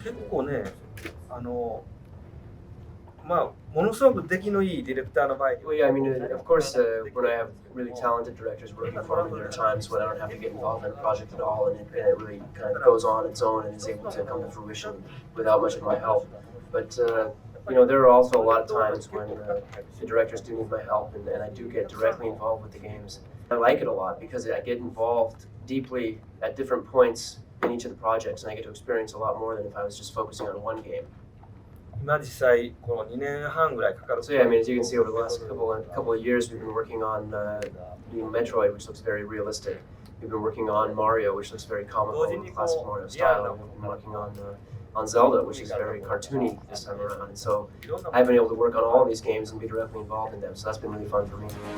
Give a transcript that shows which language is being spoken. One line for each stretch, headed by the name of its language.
Japanese: 構ね、まあものすごく出来のいいディレクターの場合。
English: Well, yeah, I mean, of course, when I have really talented directors working for me, there are times when I don't have to get involved in a project at all, and it really kind of goes on its own and is able to come to fruition without much of my help. But there are also a lot of times when the directors do need my help, and I do get directly involved with the games. I like it a lot because I get involved deeply at different points in each of the projects, and I get to experience a lot more than if I was just focusing on one game.
Japanese: 今実際この2年半ぐらいかかる。
English: So yeah, I mean, as you can see, over the last couple of years, we've been working on new Metroid, which looks very realistic. We've been working on Mario, which looks very comical in the classic Mario style. We've been working on Zelda, which is very cartoony this time around. And so I've been able to work on all these games and be directly involved in them. So that's been really fun for me.